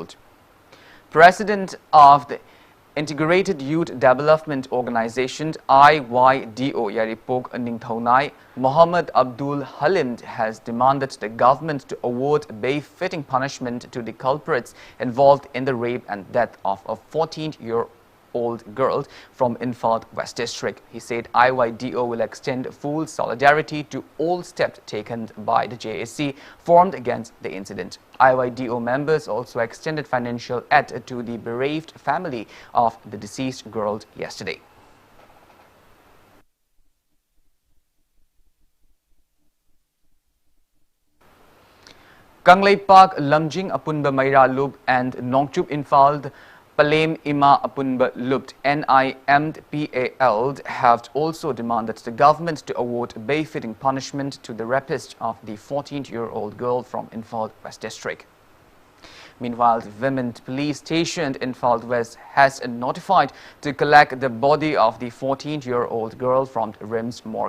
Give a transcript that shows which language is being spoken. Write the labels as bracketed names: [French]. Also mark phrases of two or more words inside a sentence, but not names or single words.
[English] President of the Integrated Youth Development Organization IYDO Yaripok Ningthaunai Mohammed Abdul Halim has demanded the government to award bail-fitting punishment to the culprits involved in the rape and death of a 14-year-old girl from Imphal West District. He said IYDO will extend full solidarity to all steps taken by the JAC formed against the incident. IYDO members also extended financial aid to the bereaved family of the deceased girl yesterday. Kangleipak Lamjing Apunba Maira Lub and Nongchup Imphal Palem Ima Apunba Lupt NIMPAL have also demanded the government to award bail-fitting punishment to the rapist of the 14-year-old girl from Imphal West District. Meanwhile, the Women's Police Station in Imphal West has notified to collect the body of the 14-year-old girl from the RIMS morgue.